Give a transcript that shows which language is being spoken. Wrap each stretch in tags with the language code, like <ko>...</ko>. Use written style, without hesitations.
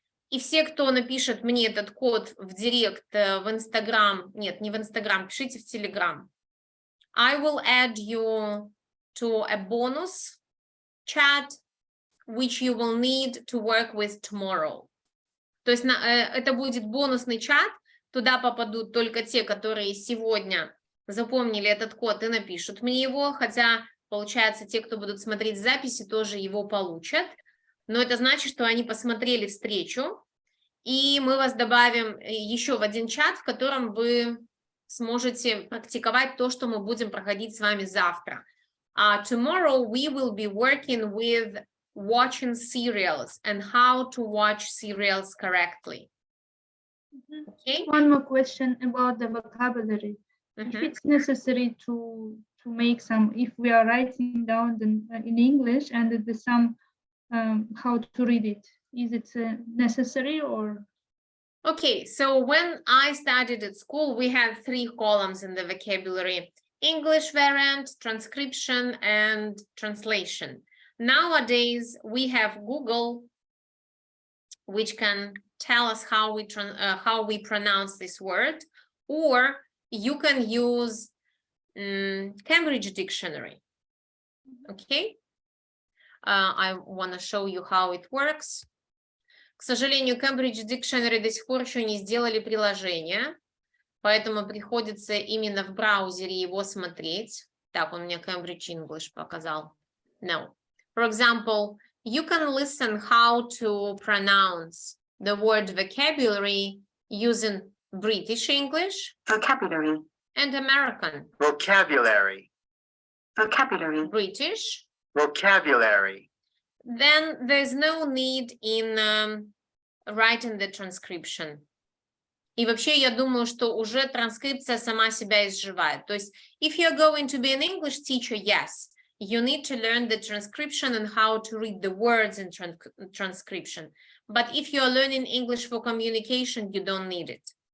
<ru>И все, кто напишет мне этот код в директ, в Инстаграм, нет, не в Инстаграм, пишите в Телеграм.</ru> <en>I will add you to a bonus chat, which you will need to work with tomorrow.</en> <ru>То есть это будет бонусный чат, туда попадут только те, которые сегодня запомнили этот код и напишут мне его, хотя, получается, те, кто будут смотреть записи, тоже его получат. Но это значит, что они посмотрели встречу, и мы вас добавим еще в один чат, в котором вы сможете практиковать то, что мы будем проходить с вами завтра.</ru> <en>Tomorrow we will be working with watching serials and how to watch serials correctly. Okay? One more question about the vocabulary. If it's necessary to make some, if we are writing down in English and there's some how to read it, is it necessary or? Okay, so when I studied at school, we had 3 columns in the vocabulary: English variant, transcription, and translation. Nowadays, we have Google, which can tell us how we pronounce this word, or you can use Cambridge Dictionary. Okay, I want to show you how it works.</en> <ru>К сожалению, Cambridge Dictionary до сих пор еще не сделали приложение, поэтому приходится именно в браузере его смотреть. Так, он мне Cambridge English показал.</ru> <en>No. For example, you can listen how to pronounce the word vocabulary using British English, Vocabulary. and American. Vocabulary. Vocabulary. British. Vocabulary. Then there's no need in writing the transcription.</en> <ru>И вообще я думаю, что уже транскрипция сама себя изживает.</ru> <en>То есть, if you're going to be an English teacher, yes, you need to learn the transcription and how to read the words in transcription. But if you're learning English for communication, you don't need it.</en>